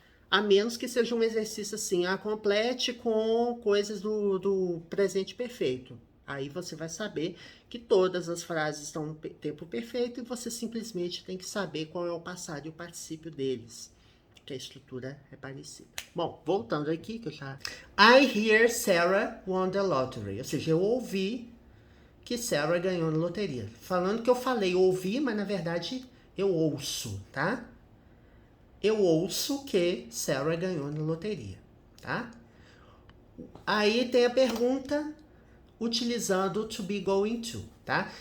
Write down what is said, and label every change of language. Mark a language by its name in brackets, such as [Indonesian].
[Portuguese] A menos que seja um exercício assim, complete com coisas do presente perfeito. Aí você vai saber que todas as frases estão no tempo perfeito e você simplesmente tem que saber qual é o passado e o particípio deles, que a estrutura é parecida. Bom, voltando aqui, que eu já... [English] I hear Sarah won the lottery. [Portuguese] Ou seja, eu ouvi que Sarah ganhou na loteria. Falando que eu falei ouvi, mas na verdade eu ouço, tá? Eu ouço que Sarah ganhou na loteria, tá? Aí tem a pergunta utilizando to be, going to, tá?